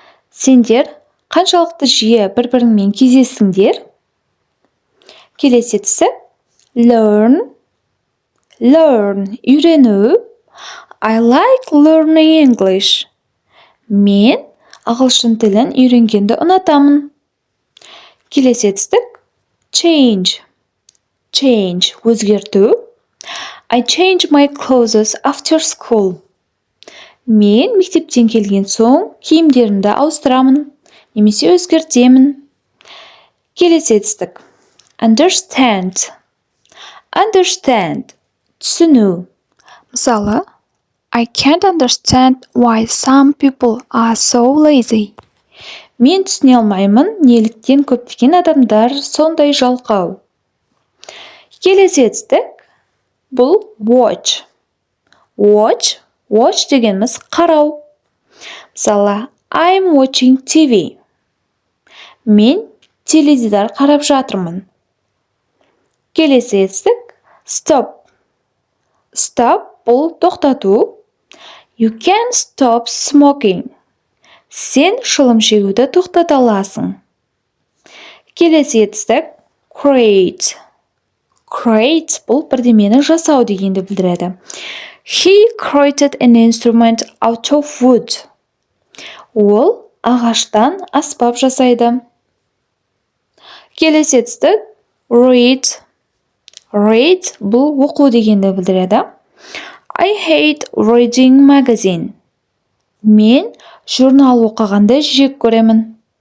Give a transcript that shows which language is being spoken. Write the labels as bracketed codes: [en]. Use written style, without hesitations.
[kk] Сендер қаншалықты жиі бір-біріңмен кездесіңдер? Келесі етістік learn. Learn үйрену. [en] I like learning English. [kk] Мен ағылшын тілін үйренгенді ұнатамын. Келесі етістік change. Change өзгерту. [en] I change my clothes after school. [kk] Мен мектептен келген соң киімдерімді ауыстырамын, немесе өзгертемін. Келесі етістік. Understand. Understand. Түсіну. [en] Мысалы, I can't understand why some people are so lazy. [kk] Мен түсіне алмаймын, неліктен көптеген адамдар сондай жалқау. Келесі етістік. Бұл watch. Watch дегеніміз қарау. [en] Мысалы, I'm watching TV. [kk] Мен теледидар қарап жатырмын. Келесі етістік. Stop. Бұл тоқтату. [en] You can stop smoking. [kk] Сен шылым шегуді тоқтата аласың. Келесі етістік. Create. Бұл бірдемені жасау дегенді білдіреді. [en] He created an instrument out of wood. [kk] Ол ағаштан аспап жасайды. Келесі етістік. Read. Бұл оқу дегенді білдіреді. [en] I hate reading magazine. [kk] Мен журнал оқығанды жек көремін.